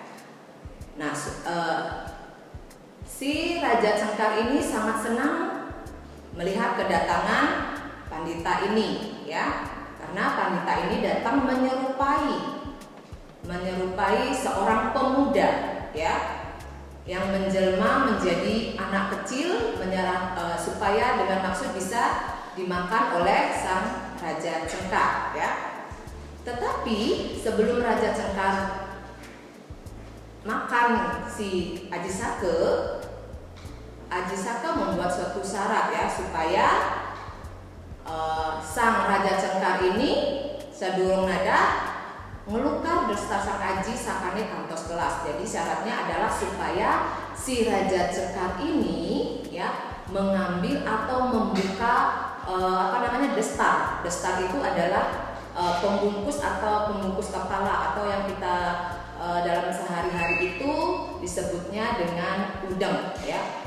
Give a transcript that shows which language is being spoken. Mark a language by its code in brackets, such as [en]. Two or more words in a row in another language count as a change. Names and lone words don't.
[id] Nah, si Raja Cengkar ini sangat senang melihat kedatangan pandita ini ya, karena pandita ini datang menyerupai seorang pemuda ya, yang menjelma menjadi anak kecil supaya dengan maksud bisa dimakan oleh sang Raja Cengkar ya. Tetapi sebelum Raja Cengkar makan si Aji Sake membuat suatu syarat ya, supaya sang Raja Cengkar ini [ban] sadurung nada ngelukar destar sang Aji sakane kantos kelas. [id] Jadi syaratnya adalah supaya si Raja Cengkar ini ya mengambil atau membuka destar. Destar itu adalah pembungkus kepala atau yang kita dalam sehari-hari itu disebutnya dengan udeng ya.